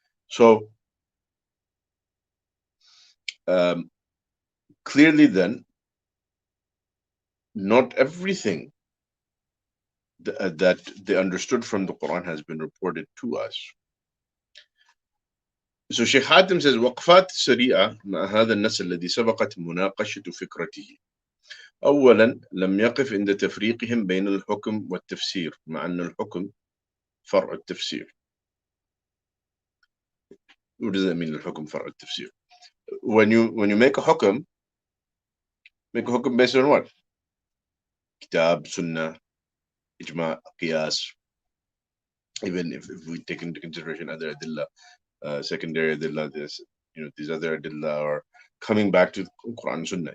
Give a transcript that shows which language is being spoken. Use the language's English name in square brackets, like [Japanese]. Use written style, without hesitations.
[English] So clearly then, not everything that they understood from the Quran has been reported to us. So Sheikh Hatim says, [Arabic] وقفات سريعة مع هذا النص الذي سبقت مناقشة فكرته. أولا لم يقف عند تفريقهم بين الحكم والتفسير، مع أن الحكم فرع التفسير. [English] What does that mean, [Arabic] الحكم فرع التفسير? [English] When you make a hukum based on what? Kitab, Sunnah, Ijma, Qiyas. Even if we take into consideration other adillah, secondary adillah, these other adillah are coming back to Quran and Sunnah.